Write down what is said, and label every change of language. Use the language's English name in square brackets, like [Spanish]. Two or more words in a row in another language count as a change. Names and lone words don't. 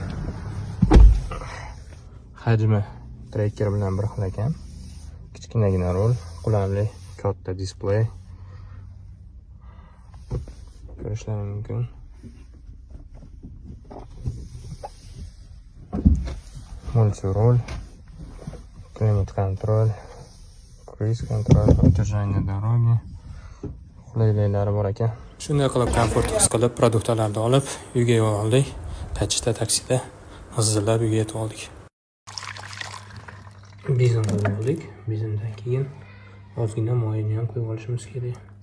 [Uzbek] Hajmi tracker bilan bir xil ekan. Kichkinagina rul, qulayli, katta displey. Ko'rishlaring mumkin. Multi-rol, [Russian] климат контроль, круиз контроль, удержание дороги. [Uzbek] Qulayliklari bor ekan. Shunday qilib komfort his qilib produktlarni olib uyga yo'l oldik. Tachida taksida g'izillab uyga yetib oldik. Bizon oldik. Bizondan keyin ozgina moyini ham qo'yib olishimiz kerak.